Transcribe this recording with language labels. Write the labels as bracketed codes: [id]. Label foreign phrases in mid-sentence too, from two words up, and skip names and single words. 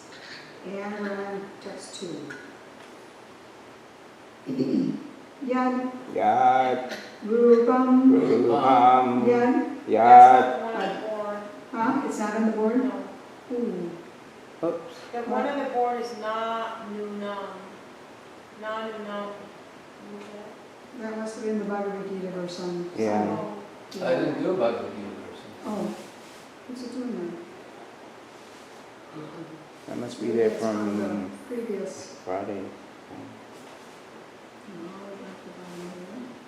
[en] And we're on text 2. [sa] Yad Yad Rupam Rupam Yad. Yad. [en] Huh? It's not on the board? No. Ooh. Oops. The one on the board is na-nu-nam. Na-nu-nam. That must have been the Bhagavad Gita verse on. Yeah. I didn't do a Bhagavad Gita version. Oh. What's it doing That must there? be there It's on from the previous. Friday. No, back to bottom here.